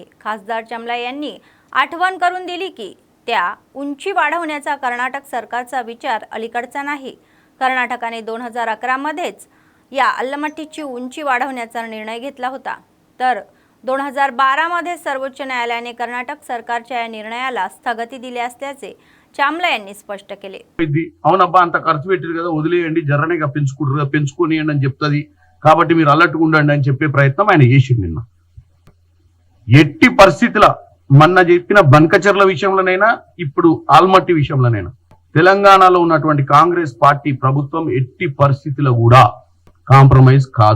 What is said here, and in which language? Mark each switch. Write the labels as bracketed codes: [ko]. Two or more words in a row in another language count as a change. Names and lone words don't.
[mr] खासदार चामला यांनी आठवण करून दिली की त्या उंची वाढवण्याचा कर्नाटक सरकारचा विचार अलीकडचा नाही। कर्नाटकाने 2011 मध्येच या अल्लमट्टीची उंची वाढवण्याचा निर्णय घेतला होता, तर 2012 मध्ये सर्वोच्च न्यायालयाने कर्नाटक सरकारच्या या निर्णयाला स्थगिती दिली असल्याचे चामला यांनी स्पष्ट केले। [te] అవునబ్బా అంత ఖర్చు పెట్టారు కదా, వదిలేయండి, జర్రనేగా పెంచుకోనియండి అని చెప్తది, కాబట్టి మీరు అలర్ట్గా ఉండండి అని చెప్పే ప్రయత్నం ఆయన చేసిండు నిన్న। ఎట్టి పరిస్థితుల మొన్న చెప్పిన బనకచర్ల విషయంలోనైనా ఇప్పుడు ఆల్మట్టి విషయంలోనైనా తెలంగాణలో ఉన్నటువంటి కాంగ్రెస్ పార్టీ ప్రభుత్వం ఎట్టి పరిస్థితుల్లో కూడా కాంప్రమైజ్ కాదు।